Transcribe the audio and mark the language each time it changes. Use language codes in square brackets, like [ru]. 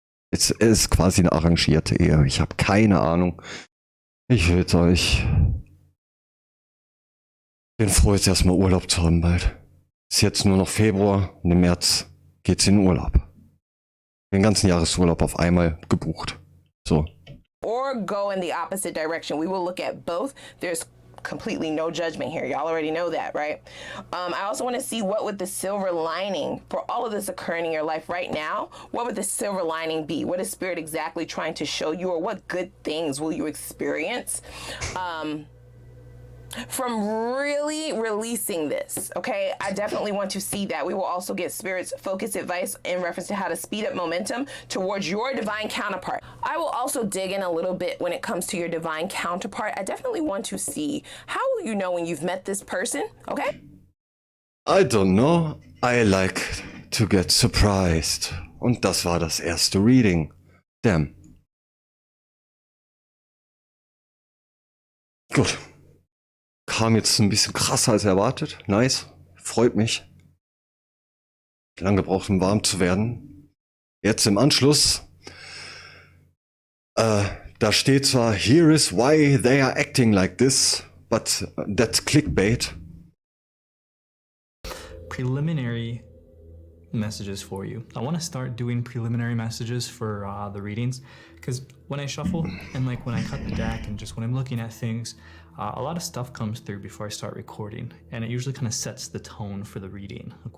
[de] Es ist quasi eine arrangierte Ehe. Ich habe keine Ahnung. Ich will euch. Bin froh, jetzt erstmal Urlaub zu haben bald. Ist jetzt nur noch Februar und im März geht's in den Urlaub. Den ganzen Jahresurlaub auf einmal gebucht. So. [en] Or go in the opposite direction. We will look at both. There's completely no judgment here. Y'all already know that, right? I also want to see what would the silver lining for all of this occurring in your life right now. What would the silver lining be? What is Spirit exactly trying to show you, or what good things will you experience? From really releasing this, okay? I definitely want to see that. We will also get Spirit's focus advice in reference to how to speed up momentum towards your divine counterpart. I will also dig in a little bit when it comes to your divine counterpart. I definitely want to see, how will you know when you've met this person, okay? I don't know. I like to get surprised. [de] Und das war das erste Reading. [en] Damn. [de] Gut. Kam jetzt ein bisschen krasser als erwartet. [en] Nice. [de] Freut mich. Lange gebraucht, um warm zu werden. Jetzt im Anschluss. Da steht zwar, [en] here is why they are acting like this, but that's clickbait. Preliminary messages for you. I want to start doing preliminary messages for the readings, because when I shuffle and like when I cut the deck and just when I'm looking at things, a lot of stuff comes through before I start recording, and it usually kind of sets the tone for the reading.